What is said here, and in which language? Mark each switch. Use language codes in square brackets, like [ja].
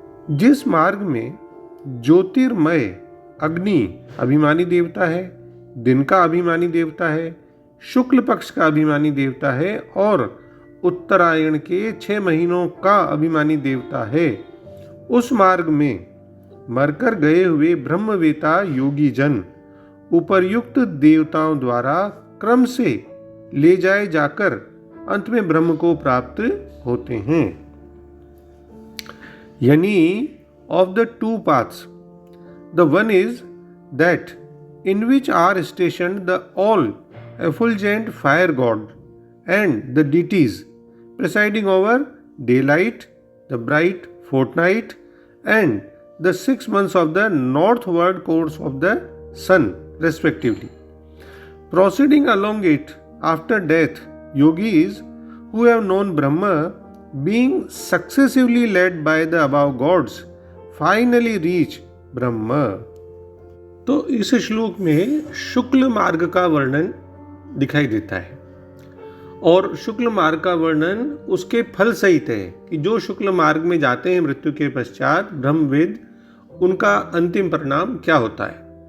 [hi] जिस मार्ग में ज्योतिर्मय अग्नि अभिमानी देवता है, दिन का अभिमानी देवता है, शुक्ल पक्ष का अभिमानी देवता है और उत्तरायण के 6 महीनों का अभिमानी देवता है, उस मार्ग में मरकर गए हुए ब्रह्मवेता योगी जन उपर्युक्त देवताओं द्वारा क्रम से ले जाए जाकर अंत में ब्रह्म को प्राप्त होते हैं। यानी [en] of the two paths, the one is that in which are stationed the all effulgent fire god and the deities presiding over daylight, the bright fortnight and the 6 months of the northward course of the sun respectively. Proceeding along it after death, yogis who have known Brahma, being successively led by the above gods, finally reach Brahma. [hi] तो इस श्लोक में शुक्ल मार्ग का वर्णन दिखाई देता है और शुक्ल मार्ग का वर्णन उसके फल सहित है कि जो शुक्ल मार्ग में जाते हैं मृत्यु के पश्चात ब्रह्मवेद, उनका अंतिम परिणाम क्या होता है।